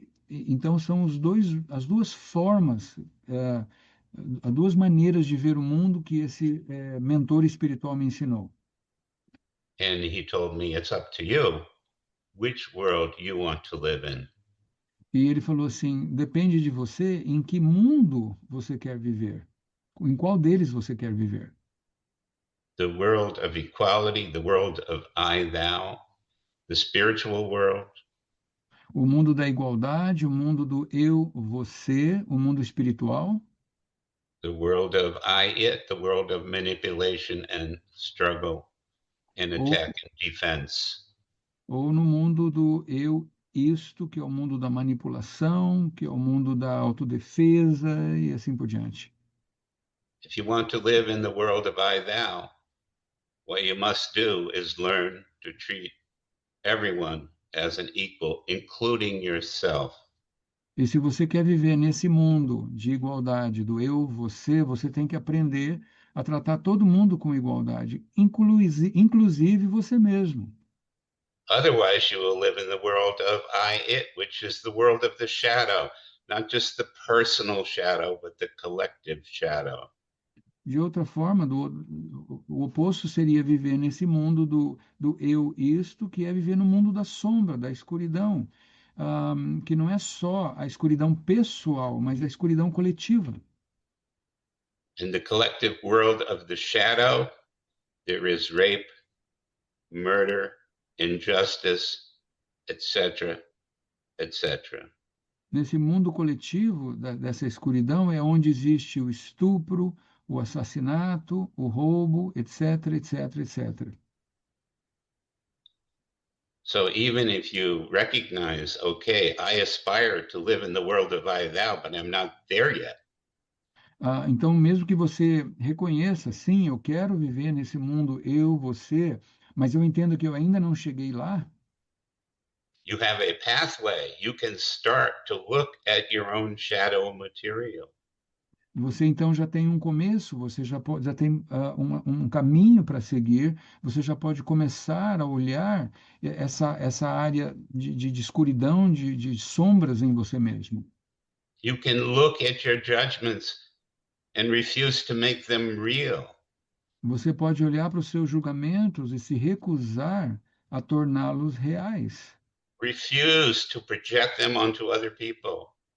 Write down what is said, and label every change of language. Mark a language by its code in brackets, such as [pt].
[pt] Então são as duas formas, as duas maneiras de ver o mundo que esse mentor espiritual me ensinou. [en] And he told me, it's up to you which world you want to live in. [pt] E ele falou assim: depende de você em que mundo você quer viver, em qual deles você quer viver. [en] The world of equality, the world of I, thou, the spiritual world, [pt] O mundo da igualdade, o mundo do eu, você, o mundo espiritual, [en] the world of I, it, the world of manipulation and struggle and [pt] ou, [en] attack and defense. [pt] ou no mundo do eu, isto, que é o mundo da manipulação, que é o mundo da autodefesa e assim por diante. [en] If you want to live in the world of I, thou, what you must do is learn to treat everyone as an equal, including yourself. [pt] E se você quer viver nesse mundo de igualdade, do eu, você tem que aprender a tratar todo mundo com igualdade, inclusive você mesmo. [en] Otherwise, you will live in the world of I, it, which is the world of the shadow, not just the personal shadow, but the collective shadow. [pt] De outra forma, o oposto seria viver nesse mundo do eu isto, que é viver no mundo da sombra, da escuridão, que não é só a escuridão pessoal, mas a escuridão coletiva. [en] In the collective world of the shadow, there is rape, murder, injustice, etc., etc. [pt] Nesse mundo coletivo dessa escuridão é onde existe o estupro, o assassinato, o roubo, etc, etc, etc. [en] So even if you recognize, okay, I aspire to live in the world of I thou, but I'm not there yet. [pt] Então, mesmo que você reconheça, sim, eu quero viver nesse mundo eu, você, mas eu entendo que eu ainda não cheguei lá. [en] You have a pathway. You can start to look at your own shadow material. [pt] Você então já tem um começo, você já tem um caminho para seguir, você já pode começar a olhar essa área de escuridão, de sombras em você mesmo. [en] You can look at your judgments and refuse to make them real. [pt] Você pode olhar para os seus julgamentos e se recusar a torná-los reais. [en] Refuse to project them onto other people.